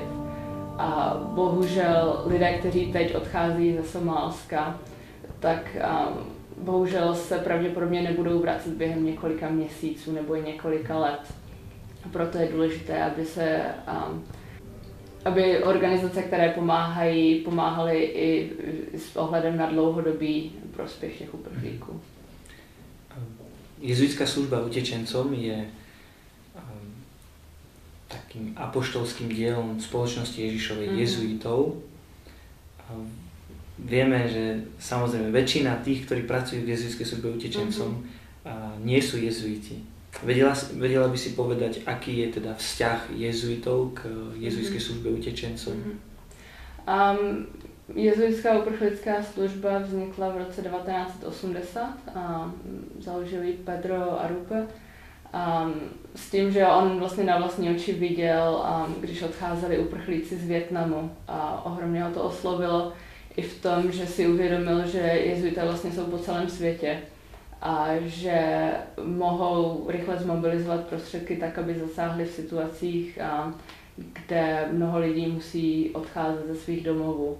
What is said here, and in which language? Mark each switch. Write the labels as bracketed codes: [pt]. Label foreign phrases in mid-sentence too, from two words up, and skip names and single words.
[cs] A bohužel lidé, kteří teď odchází ze Somálska, tak bohužel se pravděpodobně nebudou vracet během několika měsíců nebo i několika let. Proto je důležité, aby organizace, které pomáhaly i s ohledem na dlouhodobý prospěch těch uprchlíků. [sk] Jezuitská služba utečencom je takým apoštolským dielom spoločnosti Ježišovej jezuitov. vieme, že samozrejme väčšina tých, ktorí pracujú v jezuitskej službe utečencom, nie sú jezuiti. Vedela by si povedať, aký je teda vzťah jezuitov k jezuitskej službe utečencom? [cs] Jezuitská uprchlická služba vznikla v roce 1980 a založili Pedro Arrupe. S tím, že on vlastně na vlastní oči viděl, když odcházeli uprchlíci z Vietnamu, a ohromně ho to oslovilo i v tom, že si uvědomil, že jezuité vlastně jsou po celém světě a že mohou rychle zmobilizovat prostředky tak, aby zasáhli v situacích, kde mnoho lidí musí odcházet ze svých domovů.